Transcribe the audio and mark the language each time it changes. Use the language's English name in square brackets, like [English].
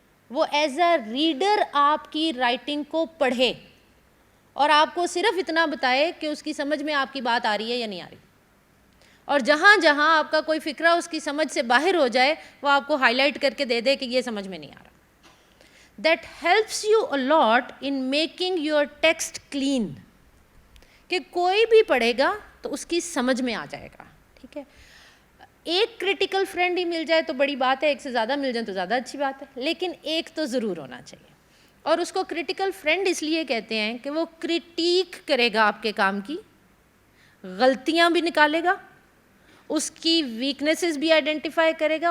[Urdu] وہ [English] as a reader [Urdu] آپ کی رائٹنگ کو پڑھے اور آپ کو صرف اتنا بتائے کہ اس کی سمجھ میں آپ کی بات آ رہی ہے یا نہیں آ رہی. اور جہاں جہاں آپ کا کوئی فقرہ اس کی سمجھ سے باہر ہو جائے وہ آپ کو ہائی لائٹ کر کے دے دے کہ یہ سمجھ میں نہیں آ رہا. [English] That helps you a lot in making your text clean. [Urdu] کہ کوئی بھی پڑھے گا تو اس کی سمجھ میں آ جائے گا. ٹھیک ہے, ایک کریٹیکل فرینڈ ہی مل جائے تو بڑی بات ہے, ایک سے زیادہ مل جائے تو زیادہ اچھی بات ہے, لیکن ایک تو ضرور ہونا چاہیے. اور اس کو کریٹیکل فرینڈ اس لیے کہتے ہیں کہ وہ کریٹیک کرے گا آپ کے کام کی, غلطیاں بھی نکالے گا, اس کی ویکنیسز بھی آئیڈینٹیفائی کرے گا.